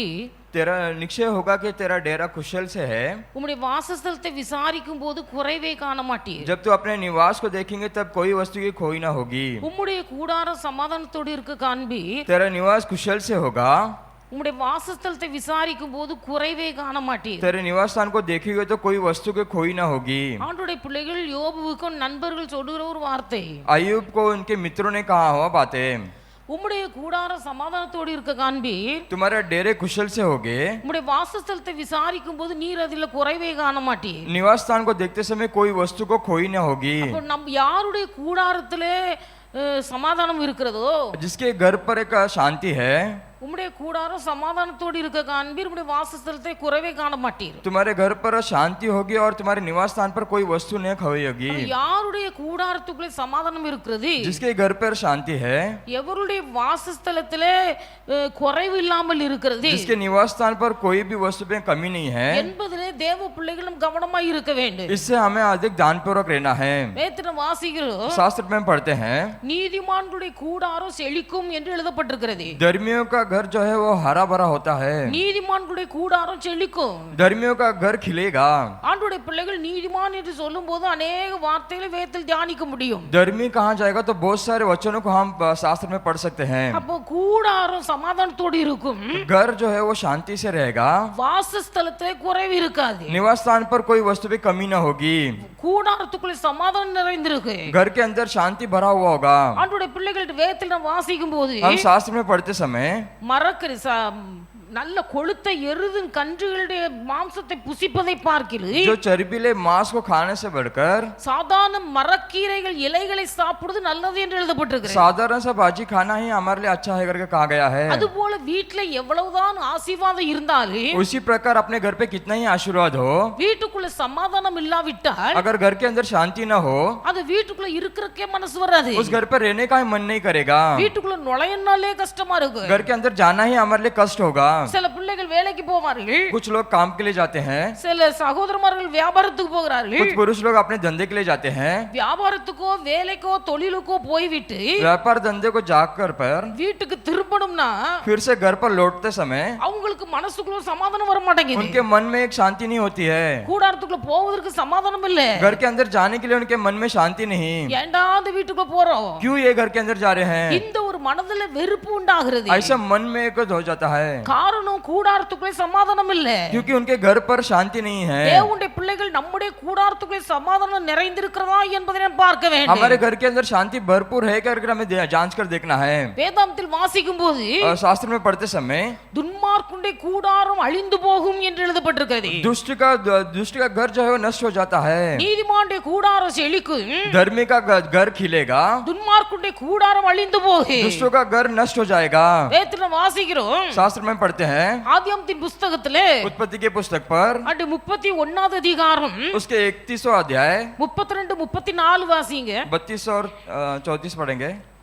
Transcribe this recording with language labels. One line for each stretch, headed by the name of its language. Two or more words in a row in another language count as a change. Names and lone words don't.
Hindi: तेरा निश्चय होगा कि तेरा डेरा कुशल से है।
Tamil: உம்முடைய வாசஸ்தலத்தை விசாரிக்கும் போது குறைவே காண மாட்டீர்.
Hindi: जब तू अपने निवास को देखेंगे तब कोई वस्तु की खोई ना होगी।
Tamil: உம்முடைய கூடாரம் சமாதானத்தோடு இருக்க காண்பி,
Hindi: तेरा निवास कुशल से होगा।
Tamil: உம்முடைய வாசஸ்தலத்தை விசாரிக்கும் போது குறைவே காண மாட்டீர்.
Hindi: तेरे निवास स्थान को देखेंगे तो कोई वस्तु की खोई ना होगी।
Tamil: ஆண்டவருடைய பிள்ளைகள் யோபுவுக்கும் நண்பர்கள் சொல்லுகிற ஒரு வார்த்தை,
Hindi: अय्यूब को उनके मित्रों ने कहा हुआ बातें,
Tamil: உம்முடைய கூடாரம் சமாதானத்தோடு இருக்க காண்பி,
Hindi: तुम्हारे डेरे कुशल से होगे।
Tamil: உம்முடைய வாசஸ்தலத்தை விசாரிக்கும் போது நீர் அதில் குறைவே காண மாட்டீர்.
Hindi: निवास स्थान को देखते समय कोई वस्तु को खोई ना होगी।
Tamil: அப்போ நம்ம யாருடைய கூடாரத்திலே சமாதானம் இருக்கிறதோ,
Hindi: जिसके घर पर एक शांति है,
Tamil: உம்முடைய கூடாரம் சமாதானத்தோடு இருக்க காண்பீர், உம்முடைய வாசஸ்தலத்தை குறைவே காண மாட்டீர்.
Hindi: तुम्हारे घर पर शांति होगी और तुम्हारे निवास स्थान पर कोई वस्तु नहीं खोई होगी।
Tamil: யாருடைய கூடாரத்துக்குள்ளே சமாதானம் இருக்கிறது,
Hindi: जिसके घर पर शांति है,
Tamil: எவருடைய வாசஸ்தலத்திலே குறைவு இல்லாமல் இருக்கிறது
Hindi: जिसके निवास स्थान पर कोई भी वस्तु में कमी नहीं है,
Tamil: என்பதிலே தேவ பிள்ளைகளும் கவனமாய் இருக்க வேண்டும்.
Hindi: इससे हमें अधिक ध्यानपूर्वक रहना है।
Tamil: வேதத்துல வாசிக்கிறோம்,
Hindi: शास्त्र में पढ़ते हैं
Tamil: நீதிமான்களுடைய கூடாரம் செழிக்கும் என்று எழுதப்பட்டிருக்கிறது.
Hindi: धर्मियों का घर जो है वो हरा भरा होता है।
Tamil: நீதிமான்களுடைய கூடாரம் செழிக்கும்.
Hindi: धर्मियों का घर खिलेगा।
Tamil: ஆண்டவருடைய பிள்ளைகள் நீதிமான் என்று சொல்லும் போது अनेक வார்த்தைகளை வேதத்தில் தியானிக்க முடியும்.
Hindi: धर्मी कहाँ जाएगा तो बहुत सारे वचनों को हम शास्त्र में पढ़ सकते हैं।
Tamil: அப்போ கூடாரம் சமாதானத்தோடு இருக்கும்,
Hindi: घर जो है वो शांति से रहेगा,
Tamil: வாசஸ்தலத்திலே குறைவு இருக்காது.
Hindi: निवास स्थान पर कोई वस्तु भी कमी ना होगी,
Tamil: கூடாரத்துக்குள்ளே சமாதானம் நிறைந்திருக்கு.
Hindi: घर के अंदर शांति भरा हुआ होगा।
Tamil: ஆண்டவருடைய பிள்ளைகள் வேதத்தில் நாம் வாசிக்கும் போது
Hindi: हम शास्त्र में पढ़ते समय
Tamil: மரக்கறி நல்ல கொழுத்த எருதின் கன்றுகளுடைய மாംസத்தை புசிப்பதை பார்க்கிறது,
Hindi: जो चर्बीले मांस को खाने से बढ़कर
Tamil: சாதாரண மரக்கீரைகள் இலைகளை சாப்பிடுவது நல்லது என்று எழுதப்பட்டிருக்கிறது.
Hindi: साधारण सा भाजी खाना ही हमारे लिए अच्छा है करके कहा गया है।
Tamil: அதுபோல வீட்ல எவ்வளவுதான் ஆசீர்வாதம் இருந்தாலும்
Hindi: उसी प्रकार अपने घर पे कितना ही आशीर्वाद हो,
Tamil: வீட்டுக்குள்ள சமாதானம் இல்லாவிட்டால்
Hindi: अगर घर के अंदर शांति ना हो,
Tamil: அது வீட்டுக்குள்ள இருக்கிறக்கே மனசு வராது.
Hindi: उस घर पर रहने का ही मन नहीं करेगा।
Tamil: வீட்டுக்குள்ள நுழையனாலே கஷ்டமா இருக்கு.
Hindi: घर के अंदर जाना ही हमारे लिए कष्ट होगा।
Tamil: சில பிள்ளைகள் வேலைக்கு போவார்கள்,
Hindi: कुछ लोग काम के लिए जाते हैं,
Tamil: சில சகோதரமார்கள் வியாபாரத்துக்கு போகிறார்கள்.
Hindi: कुछ पुरुष लोग अपने धंधे के लिए जाते हैं।
Tamil: வியாபாரத்துக்கோ வேலைக்கோ தொழிலுக்கோ போய்விட்டு
Hindi: व्यापार धंधे को जाकर पर
Tamil: வீட்டுக்கு திரும்பணும்னா
Hindi: फिर से घर पर लौटते समय
Tamil: அவங்களுக்கு மனசுக்குள்ள சமாதானம் வர மாட்டேங்குது.
Hindi: उनके मन में एक शांति नहीं होती है।
Tamil: கூடாரத்துக்குள்ள போவதற்கு சமாதானம் இல்ல.
Hindi: घर के अंदर जाने के लिए उनके मन में शांति नहीं।
Tamil: ஏண்டா அந்த வீட்டுக்குள்ள போறோம்,
Hindi: क्यों ये घर के अंदर जा रहे हैं,
Tamil: இந்த ஒரு மனதுல வெறுப்பு உண்டாகிறது.
Hindi: ऐसा मन में एक हो जाता है,
Tamil: காரணம் கூடாரத்துக்குள்ளே சமாதானம் இல்ல.
Hindi: क्योंकि उनके घर पर शांति नहीं है।
Tamil: தேவனுடைய பிள்ளைகள் நம்முடைய கூடாரத்துக்குள்ளே சமாதானம் நிறைந்திருக்கிறதா என்பதை நாம் பார்க்க வேண்டும்.
Hindi: हमारे घर के अंदर शांति भरपूर है करके हमें जांच कर देखना है।
Tamil: வேதாந்தத்தில் வாசிக்கும் போது
Hindi: और शास्त्र में पढ़ते समय
Tamil: துன்மார்க்குடைய கூடாரம் அழிந்து போகும் என்று எழுதப்பட்டிருக்கிறது.
Hindi: दुष्ट का घर जो है वो नष्ट हो जाता है,
Tamil: நீதிமானுடைய கூடாரம் செழிக்கும்,
Hindi: धर्मी का घर खिलेगा,
Tamil: துன்மார்க்குடைய கூடாரம் அழிந்து போகும்.
Hindi: दुष्टों का घर नष्ट हो जाएगा।
Tamil: வேதத்துல வாசிக்கிறோம்,
Hindi: शास्त्र में पढ़ते हैं
Tamil: ஆதியாகமத்தின் புஸ்தகத்திலே
Hindi: उत्पत्ति के पुस्तक पर
Tamil: 31வது அதிகாரம்
Hindi: उसके 31वां अध्याय
Tamil: 32 34 வாசிங்க.
Hindi: 32 और 34 पढ़ेंगे।